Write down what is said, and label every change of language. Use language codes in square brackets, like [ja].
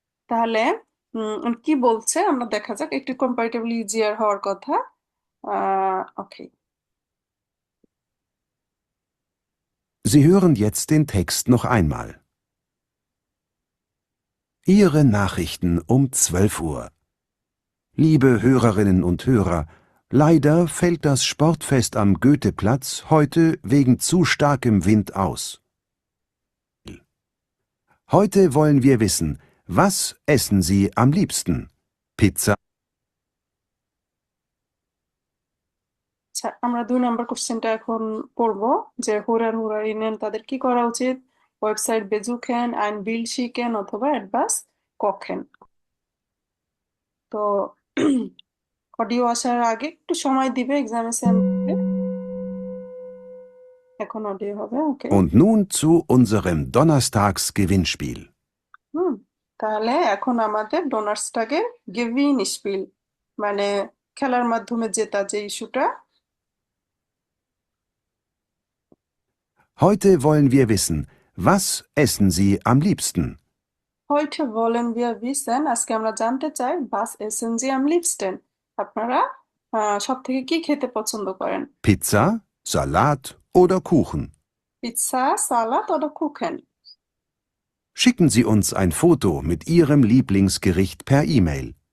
[bn] তাহলে কি বলছে আমরা দেখা যাক, একটু কম্পারেটিভলি ইজিয়ার হওয়ার কথা। ওকে, [de] Sie hören jetzt den Text noch einmal. Ihre Nachrichten um 12 Uhr. Liebe Hörerinnen und Hörer, leider fällt das Sportfest am Goetheplatz heute wegen zu starkem Wind aus. Heute wollen wir wissen, was essen Sie am liebsten? Pizza, [bn] আচ্ছা, আমরা 2 নম্বর কোশ্চেনটা এখন পড়বো, যে হুরারিনেন তাদের কি করা উচিত? [de] ওয়েবসাইট বেজুকেন, ein Bild schicken অথবা etwas kochen। [bn] তো অডিও আসার আগে একটু সময় দিবে এক্সামে সেন্ড। এখন অডিও হবে, ওকে। [de] und nun zu unserem Donnerstags-Gewinnspiel. [bn] তাহলে এখন আমাদের ডোনার্সটাকে গেভিন স্পিল, মানে খেলার মাধ্যমে জেতা যে ইস্যুটা। [de] Heute wollen wir wissen, was essen Sie am liebsten? Heute wollen wir wissen, [bn] আজকে আমরা জানতে চাই, [de] was essen Sie am liebsten? [bn] আপনারা সব থেকে কি খেতে পছন্দ করেন? [de] Pizza, Salat oder Kuchen? পিৎজা, সালাদ oder Kuchen? Schicken Sie uns ein Foto mit Ihrem Lieblingsgericht per E-Mail.